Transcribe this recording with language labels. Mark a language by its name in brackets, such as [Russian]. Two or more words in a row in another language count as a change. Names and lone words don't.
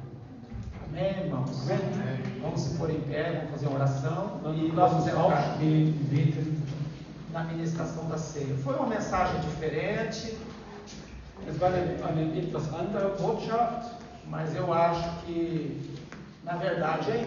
[Portuguese] Amém, irmãos? Amém. Vamos se pôr por em pé, vamos fazer uma oração e [German] Dann [Portuguese] nós [German] lass uns [Portuguese] fizemos [German] aufstehen, beten. [Portuguese] na ministração da ceia. Foi uma mensagem diferente, [German] Es war eine etwas andere Botschaft, [Portuguese] mas eu acho que, na verdade, é